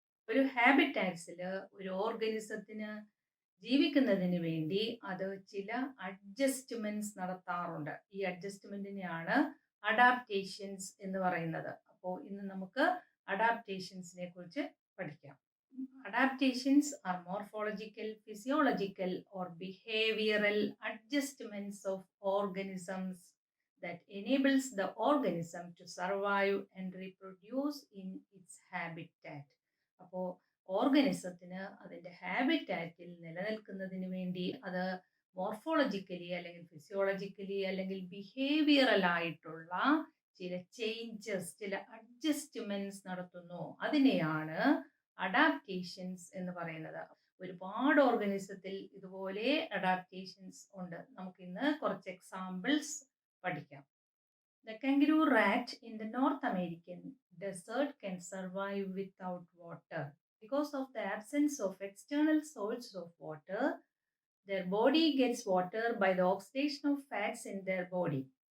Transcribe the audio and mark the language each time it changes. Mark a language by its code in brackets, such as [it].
[ml] ഒരു ഹാബിറ്റാറ്റ്സിൽ ഒരു ഓർഗനിസത്തിന് ജീവിക്കുന്നതിന് വേണ്ടി അത് ചില അഡ്ജസ്റ്റ്മെന്റ്സ് നടത്താറുണ്ട്. ഈ അഡ്ജസ്റ്റ്മെന്റിനെയാണ് അഡാപ്റ്റേഷൻസ് എന്ന് പറയുന്നത്. അപ്പോൾ ഇന്ന് നമുക്ക് അഡാപ്റ്റേഷൻസിനെ കുറിച്ച് പഠിക്കാം. [en] Adaptations are morphological, physiological, or behavioral adjustments of organisms that enables the organism to survive and reproduce in its habitat. [ml] അപ്പോൾ ഓർഗനിസത്തിന് അതിൻ്റെ ഹാബിറ്റാറ്റിൽ നിലനിൽക്കുന്നതിന് വേണ്ടി അത് മോർഫോളജിക്കലി അല്ലെങ്കിൽ ഫിസിയോളജിക്കലി അല്ലെങ്കിൽ ബിഹേവിയറൽ ആയിട്ടുള്ള ചില ചേഞ്ചസ്, ചില അഡ്ജസ്റ്റ്മെന്റ്സ് നടത്തുന്നു. അതിനെയാണ് അഡാപ്റ്റേഷൻസ് എന്ന് പറയുന്നത്. ഒരുപാട് ഓർഗനിസത്തിൽ ഇതുപോലെ അഡാപ്റ്റേഷൻസ് ഉണ്ട്. നമുക്കിന്ന് കുറച്ച് എക്സാമ്പിൾസ് പഠിക്കാം. [en] The kangaroo rat in the North American desert can survive without water. Because of the absence of external source of water, their body gets water by the oxidation of fats in their body.